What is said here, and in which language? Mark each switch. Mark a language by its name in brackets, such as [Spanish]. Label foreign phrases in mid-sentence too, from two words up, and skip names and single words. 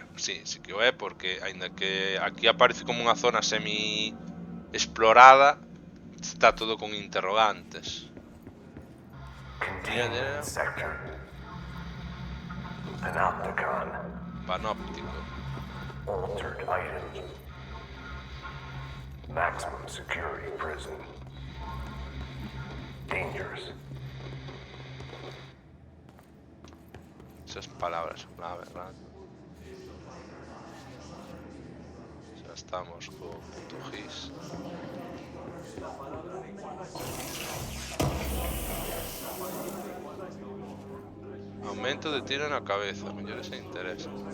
[Galician] Sí que o é, porque aínda que aquí aparece como unha zona semi explorada, está todo con interrogantes. [English] Containment sector. Panopticon. [Galician] Panóptico. [English] Altered items. Maximum security prison. Dangerous. [Spanish] Esas palabras clave, ¿verdad? Ya estamos con punto GIS. [Galician] Aumento de tiro na cabeza, mellor ese interesa.